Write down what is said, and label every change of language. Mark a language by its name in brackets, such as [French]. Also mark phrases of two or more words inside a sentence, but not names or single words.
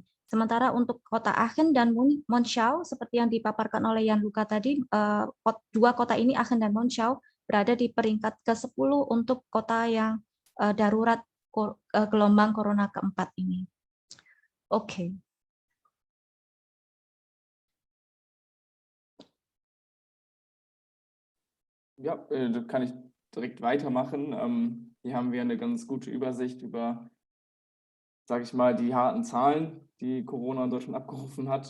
[Indonesian] Sementara untuk kota Aachen dan Monschau, seperti yang dipaparkan oleh Jan Luca tadi, dua kota ini, Aachen dan Monschau, berada di peringkat ke-10 untuk kota yang darurat gelombang corona keempat ini. Oke. [German] Ja, da kann ich direkt weitermachen. Hier haben wir eine ganz gute Übersicht über, sage ich mal, die harten Zahlen, die Corona in Deutschland abgerufen hat.